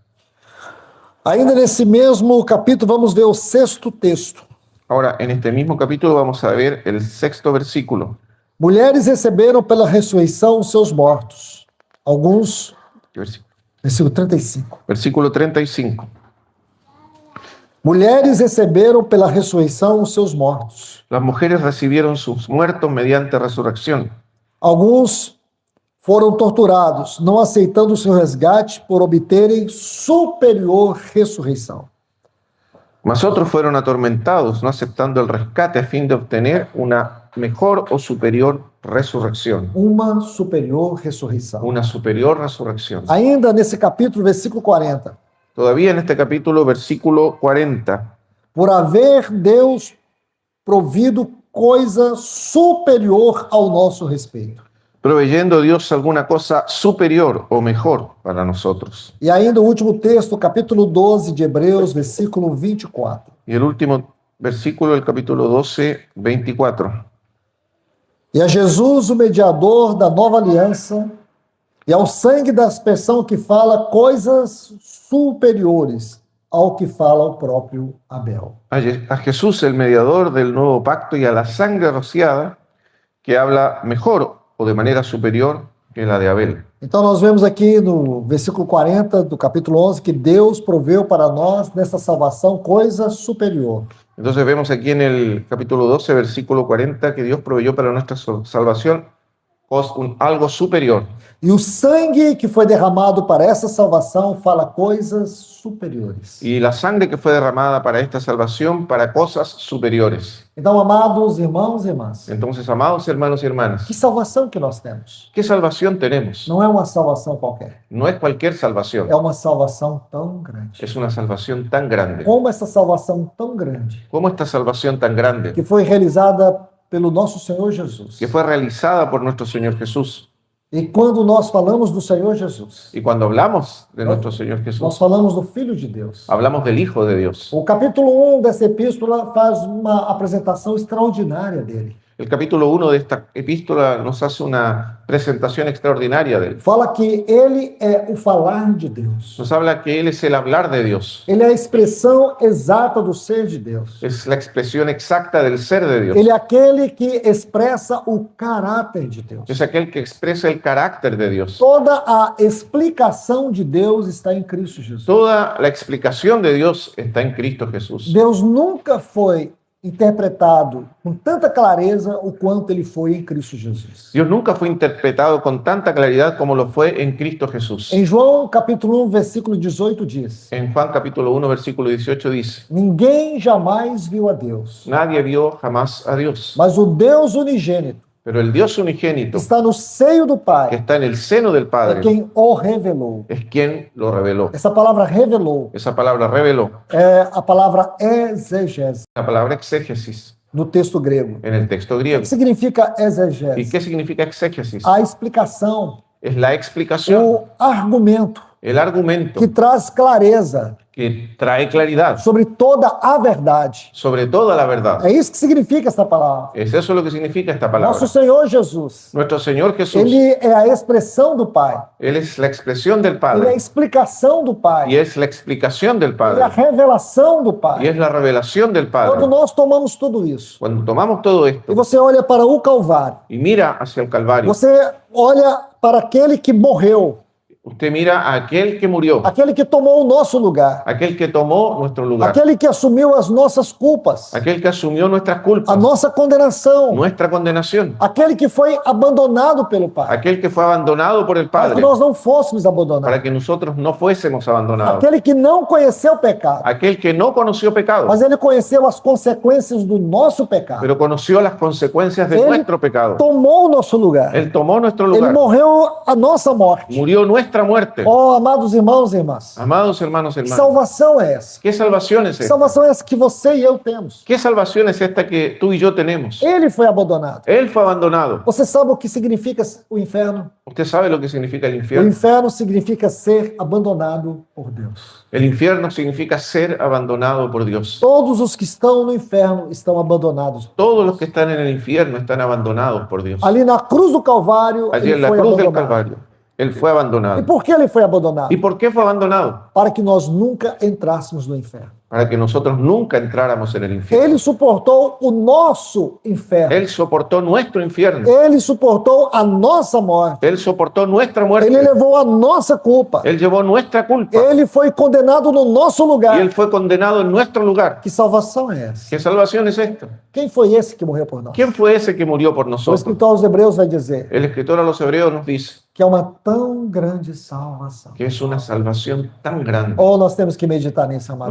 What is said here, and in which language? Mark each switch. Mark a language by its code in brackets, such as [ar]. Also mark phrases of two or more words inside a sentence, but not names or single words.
[pt] Ainda nesse mesmo capítulo, vamos ver o sexto texto. [es] Ahora, en este mismo capítulo vamos a ver el sexto versículo. [pt] Mulheres receberam pela ressurreição seus mortos. Alguns, [es] ¿Qué versículo? [pt] versículo 35. [es] Versículo 35. [pt] Mulheres receberam pela ressurreição os seus mortos. [es] Las mujeres recibieron sus muertos mediante resurrección. [pt] Alguns foram torturados, não aceitando o seu resgate por obterem superior ressurreição. [es] Mas otros fueron atormentados, no aceptando el rescate a fin de obtener una mejor o superior resurrección. [pt] Uma superior ressurreição. [es] Una superior resurrección. [pt] Ainda nesse capítulo, versículo 40. [es] Todavía en este capítulo, versículo 40. [pt] Por haver Deus provido coisa superior ao nosso respeito. [es] Proveyendo Dios alguna cosa superior o mejor para nosotros. [pt] E ainda o último texto, capítulo 12 de Hebreus, versículo 24. [es] Y el último versículo del capítulo 12, 24. [pt] E a Jesus, o mediador da nova aliança, E ao sangue da aspersão que fala coisas superiores ao que fala o próprio Abel. [es] A Jesús, el mediador del nuevo pacto, y a la sangre rociada que habla mejor o de manera superior que la de Abel. [pt] Então nós vemos aqui no versículo 40 do capítulo 11 que Deus proveu para nós nessa salvação coisa superior. [es] Entonces vemos aquí en el capítulo 12, versículo 40, que Dios proveyó para nuestra salvación algo superior. [pt] E o sangue que foi derramado para essa salvação fala coisas superiores. [es] Y la sangre que fue derramada para esta salvación para cosas superiores. [pt] Então, amados irmãos e irmãs, [es] Entonces, amados hermanos y hermanas, [pt] que salvação que nós temos? [es] ¿qué salvación tenemos? [pt] Não é uma salvação qualquer. [es] No es cualquier salvación, [pt] É uma salvação tão grande. [es] es una salvación tan grande. [pt] Como essa salvação tão grande, [es] ¿Cómo esta salvación tan grande, [pt] que foi realizada pelo nosso Senhor Jesus. [es] que fue realizada por nuestro Señor Jesús? [pt] E quando nós falamos do Senhor Jesus, [es] Y cuando hablamos de nuestro Señor [pt] nós [es] Jesús, [pt] falamos do Filho de Deus. [es] hablamos del Hijo de Dios. [pt] O capítulo 1 dessa epístola faz uma apresentação extraordinária dele. [es] El capítulo 1 de esta epístola nos hace una presentación extraordinaria de él. [pt] Fala que ele é o falar de Deus. [es] Nos habla que Él es el hablar de Dios, [pt] Ele é a expressão exata do ser de Deus. [es] es la expresión exacta del ser de Dios, [pt] Ele é aquele que expressa o caráter de Deus. [es] es aquel que expresa el carácter de Dios. [pt] Toda a explicação de Deus está em Cristo Jesus. [es] Toda la explicación de Dios está en Cristo Jesús. [pt] Deus nunca foi interpretado com tanta clareza o quanto ele foi em Cristo Jesus. [es] Dios nunca fue interpretado con tanta claridad como lo fue en Cristo Jesús. [pt] Em João capítulo 1, versículo 18 diz: [es] En Juan capítulo 1, versículo 18 dice, [pt] Ninguém jamais viu a Deus, [es] nadie vio jamás a Dios, [pt] mas o Deus unigênito [es] pero el Dios [pt] que [es] unigénito [pt] está no seio do [es] que [pt] Pai [es] está en el seno del [pt] é [es] Padre [pt] quem o revelou. [es] es quien lo reveló. [pt] Essa palavra revelou [es] Esa palabra reveló, [pt] é a palavra exegese [es] la palabra exégesis [pt] no texto grego. [es] en el texto [pt] O [es] griego. [pt] que significa [es] ¿Y [pt] exegese? [es] qué significa exégesis? [pt] A explicação, [es] Es la explicación, [pt] o argumento [es] el argumento [pt] que traz clareza [es] que trae claridad [pt] sobre toda a verdade. [es] sobre toda la verdad. [pt] É isso que significa essa palavra. [es] Es eso lo que significa esta palabra. [pt] Nosso Senhor Jesus, [es] Nuestro Señor Jesús, [pt] ele é a expressão do Pai. [es] Él es la expresión del [pt] Ele é a [es] Padre [pt] explicação do [es] y [pt] Pai. [es] es la explicación del [pt] Ele é a [es] Padre [pt] revelação do [es] y [pt] Pai. [es] es la revelación del [pt] Quando [es] Padre. [pt] nós tomamos tudo isso [es] Cuando tomamos todo [pt] e [es] esto [pt] você olha para o Calvário, [es] y mira hacia el Calvario, [pt] você olha para aquele que morreu, [es] usted mira a aquel que murió, [pt] aquele que tomou o nosso lugar, [es] aquel que tomó nuestro lugar, [pt] aquele que assumiu as nossas culpas, [es] aquel que asumió nuestras [pt] a [es] culpas, [pt] nossa condenação, [es] nuestra condenación, [pt] aquele que foi abandonado pelo Pai, [es] aquel que fue abandonado por el [pt] para que [es] Padre [pt] nós não fôssemos abandonados, [es] para que nosotros no fuésemos abandonados, [pt] aquele que não conheceu o pecado, [es] aquel que no conoció pecado, [pt] mas ele conheceu as consequências do nosso pecado. [es] pero conoció las consecuencias de Él nuestro pecado. [pt] Tomou o nosso lugar. [es] Él tomó nuestro [pt] Ele [es] lugar, [pt] morreu a nossa morte. [es] murió nuestra muerte. [pt] Oh, amados irmãos e irmãs, [es] Amados hermanos y [pt] que [es] hermanas, [pt] salvação é essa? [es] ¿qué salvación es [pt] Que [es] esta? [pt] salvação é essa que você e eu temos? [es] ¿Qué salvación es esta que tú y yo tenemos? [pt] Ele foi abandonado. [es] Él fue abandonado. [pt] Você sabe o que significa o inferno? [es] ¿Usted sabe lo que significa el [pt] O [es] infierno? [pt] inferno significa ser abandonado por Deus. [es] El infierno significa ser abandonado por Dios. [pt] Todos os que estão no inferno estão abandonados. [es] Todos los que están en el infierno están abandonados por Dios. [pt] Ali na cruz do Calvário, [es] Allí [pt] ele [es] en la [pt] foi [es] cruz del [pt] abandonado. [es] Calvario, Él fue [pt] E [es] abandonado. [pt] por que ele foi abandonado? [es] ¿Y por qué fue abandonado? [pt] Para que nós nunca entrássemos no inferno. [es] Para que nosotros nunca entráramos en el infierno. [pt] Ele suportou o nosso inferno. [es] Él soportó nuestro infierno. [pt] Ele suportou a nossa morte. [es] Él soportó nuestra [pt] Ele [es] muerte. [pt] levou a nossa culpa. [es] Él llevó nuestra culpa. [pt] Ele foi condenado no nosso [es] Y [pt] lugar. [es] Él fue condenado en nuestro lugar. [pt] Que salvação é essa? [es] ¿Qué salvación es esta? [pt] Quem foi esse que morreu por nós? [es] ¿Quién fue esse que murió por [pt] O [es] nosotros? [pt] escritor aos Hebreus vai dizer [es] El escritor a los hebreos nos dice [pt] que é uma tão grande salvação. [es] que es una salvación tan grande. [pt] Ou nós temos que meditar nisso, amados